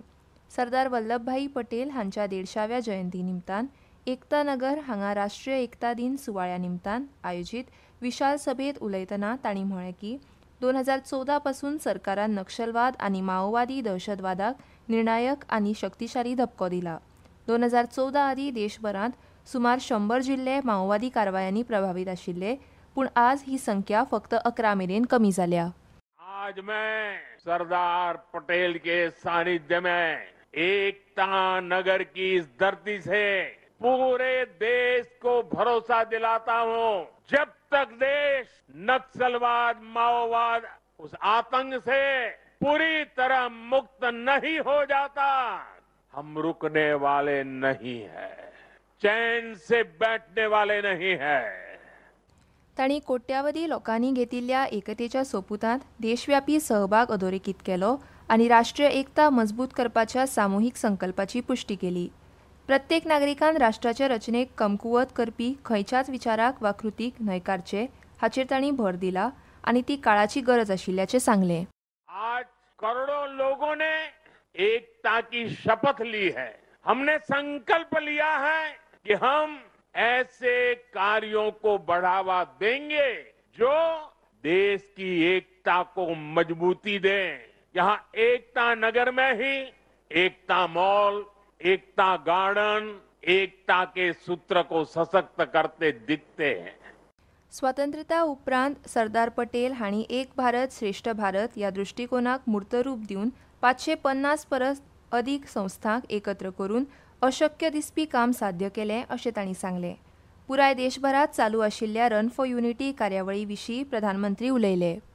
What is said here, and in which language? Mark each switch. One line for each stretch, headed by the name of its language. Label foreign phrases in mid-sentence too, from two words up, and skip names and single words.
Konkani: सरदार वल्लभभाई पटेल हांच्या 150व्या जयंती निमतान एकता नगर हांगा राष्ट्रीय एकता दिन सुवाळ्या निमतान आयोजीत विशाल सभेत उलयतना तांणी म्हळें की 2014 पासून सरकारान नक्षलवाद आनी माओवादी दहशतवादाक निर्णायक आनी शक्तिशाली धपको दिला. 2014 आदी देशभरांत सुमार 100 जिल्ले माओवादी कारवायांनी प्रभावित आशिल्ले, पूण आज ही संख्या फक्त 11 मेरेन कमी जाल्या.
Hindi: आज मैं सरदार पटेल के सानिध्य में एकता नगर की इस धरती से पूरे देश को भरोसा दिलाता हूं, जब तक देश नक्सलवाद माओवाद उस आतंक से पूरी तरह मुक्त नहीं हो जाता, हम रुकने वाले नहीं है, चैन से बैठने वाले नहीं है.
Konkani: तांणी कोट्यावधी लोकांनी घेतिल्ल्या एकतेच्या सोपुतांत देशव्यापी सहभाग अधोरेखित केलो आनी राष्ट्रीय एकता मजबूत करपाच्या सामुहीक संकल्पाची पुष्टी केली. प्रत्येक नागरिकान राष्ट्राचे रचनेक कमकुवत करपी खंयच्याच विचाराक वा कृतीक न्हयकारचे हाचेर तांणी भर दिला आनी ती काळाची गरज आशिल्ल्याचें सांगलें.
Hindi: आज करोड़ों लोगों ने एकता की शपथ ली है. हमने संकल्प लिया है कि हम ऐसे कार्यों को बढ़ावा देंगे जो देश की एकता को मजबूती दें. यहाँ एकता नगर में ही एकता मॉल, एकता गार्डन, एकता के सूत्र को सशक्त करते दिखते हैं.
Konkani: स्वातंत्र्यता उपरांत सरदार पटेल हांणी एक भारत श्रेष्ठ भारत ह्या दृश्टिकोनाक मूर्त रूप दिवन 550 परस अदीक संस्थांक एकत्र करून अशक्य दिसपी काम साध्य केलें अशें तांणी सांगलें. पुराय देशभरात चालू आशिल्ल्या रन फॉर युनिटी कार्यावळी विशीं प्रधानमंत्री उलयले.